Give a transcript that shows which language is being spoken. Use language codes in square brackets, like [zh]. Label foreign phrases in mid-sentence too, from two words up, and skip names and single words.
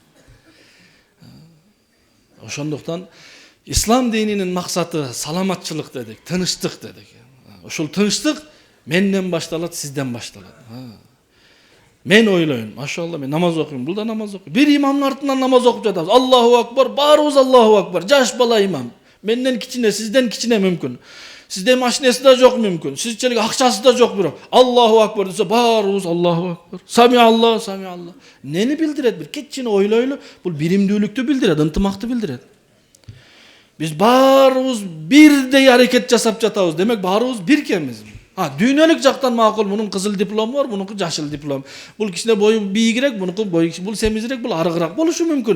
[ky] Ошондуктан ислам дининин максаты саламатчылык дедик, тынычтык дедик. Ушул тынычтык менден башталат, сизден башталат. Мен ойлойм, машалла, мен намаз окуйм, бул да намаз окуйт. Бир имамдын артынан намаз окуп жатабыз. [ar] الله أكبر, баарыбыз الله أكبر. [ky] Жаш бала имам. Менден кичине, сизден кичине мүмкүн. Сизде машинеси да жок мүмкүн. Сизчелик акчасы да жок бирок. [ar] الله أكبر [ky] десе баарыбыз [ar] الله أكبر. سمع الله، سمع الله. [ky] Нени билдирет? Бир кичине ойлойлу. Бул биримдүүлүктү билдирет, ынтымакты билдирет. Биз баарыбыз бирдей аракет жасап жатабыз. Демек баарыбыз биркенбиз. Дүйнөлүк жактан макул, мунун кызыл диплому бар, мунунку жашыл диплом. Бул кичине бою бийигирээк, мунунку бою бул семизирээк, бул арыгыраак болушу мүмкүн.